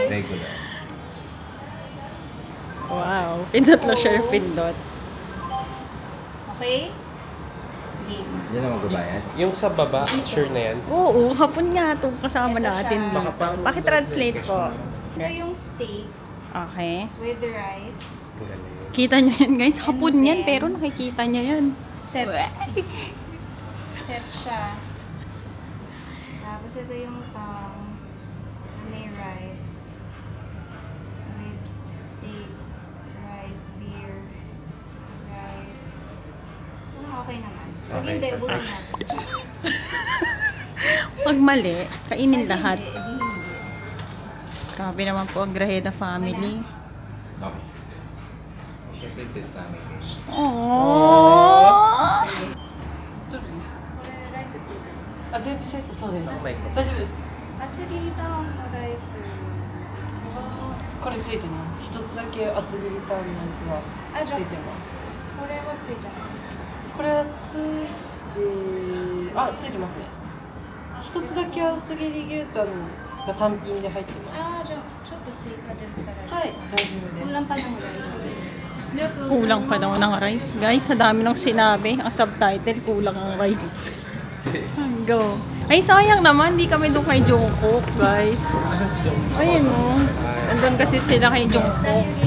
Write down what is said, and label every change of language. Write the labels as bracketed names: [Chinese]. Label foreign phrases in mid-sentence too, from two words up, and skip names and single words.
[Filipino] Regular. Wow. Pindot na siya yung pindot. Okay? Game. Yan ang magbabayad. Yung sa baba, sure na yan. Oo, hapon nga itong kasama Ito natin. siya. Paki-translate po. Ito yung steak Okay. [English] with the rice. [Filipino] Ang galing. Kita nyo yan guys. Hapon And yan, then, pero nakikita nyo yan. Set. Set siya. Tapos ito yung may rice. [English] With steak, rice, beer, rice. [Filipino] Okay naman. Okay. Hindi, ubusin natin. Pag mali, kainin lahat. Hindi. Grabe naman po ang Grajeda family. Okay. Siyempre, [English] this family. [Filipino] Aww! [Japanese] ライスついてます。あ、全部セットそうです。 [English] Oh my God. [Japanese] 大丈夫です。厚切りタンのライス。これついてます。一つだけ厚切りタンのやつはあ、じゃあついてます。これはついてないです。これはついて、あ、ついてますね。一つだけ厚切り牛タンが単品で入ってます。あ、じゃあちょっと追加で豚ライはい、大丈夫ス。です。 [Filipino] Kulang pa ng rice. Kulang pa daw ng rice. Guys, sa dami ng sinabi. Ang subtitle, kulang ang rice. Go. Ay, sayang naman. Di kami doon kay Jungkook, guys. Ayun o. Andun kasi sila kay Jungkook.